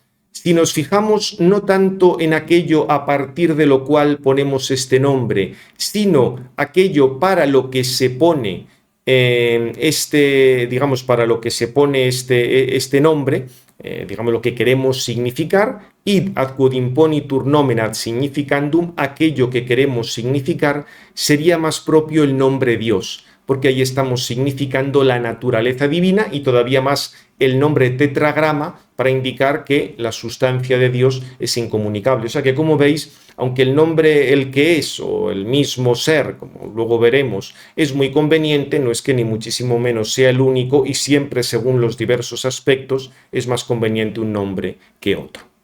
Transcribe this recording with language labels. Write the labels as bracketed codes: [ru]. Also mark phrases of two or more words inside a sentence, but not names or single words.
[es] Ahora, Si nos fijamos no tanto en aquello a partir de lo cual ponemos este nombre, sino aquello para lo que se pone digamos, para lo que se pone este nombre, digamos, lo que queremos significar, [la] id ad quod imponitur nomen ad significandum, [es] aquello que queremos significar, sería más propio el nombre Dios, porque ahí estamos significando la naturaleza divina y todavía más el nombre tetragrama para indicar que la sustancia de Dios es incomunicable. O sea que, como veis, aunque el nombre el que es o el mismo ser, como luego veremos, es muy conveniente, no es que ni muchísimo menos sea el único y siempre según los diversos aspectos es más conveniente un nombre que otro.